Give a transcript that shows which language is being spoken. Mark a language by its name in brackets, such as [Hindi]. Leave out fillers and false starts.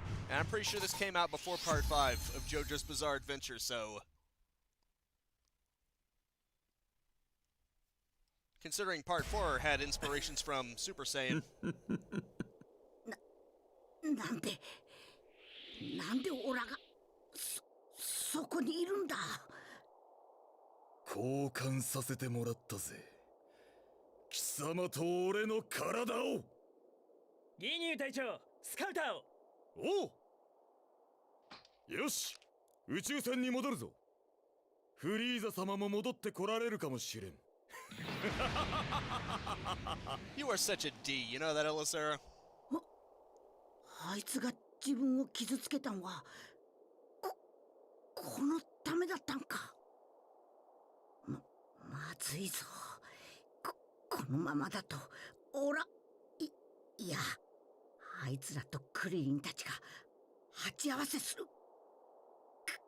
[English] And I'm pretty sure this came out before Part 5 of JoJo's Bizarre Adventure, so... Considering Part 4 had inspirations from Super Saiyan. [Japanese] なんでオラがそこにいるんだ。交換させてもらったぜ。貴様と俺の体を。ギニュー隊長、スカウターを。おう。よし、宇宙船に戻るぞ。フリーザ様も戻ってこられるかもしれん。 [English] You are such a D, you know that, Elisera? [Japanese] あいつが自分を傷つけたんはこのためだったんか。まずいぞ。このままだといや、あいつらとクリリンたちが鉢合わせする。待て。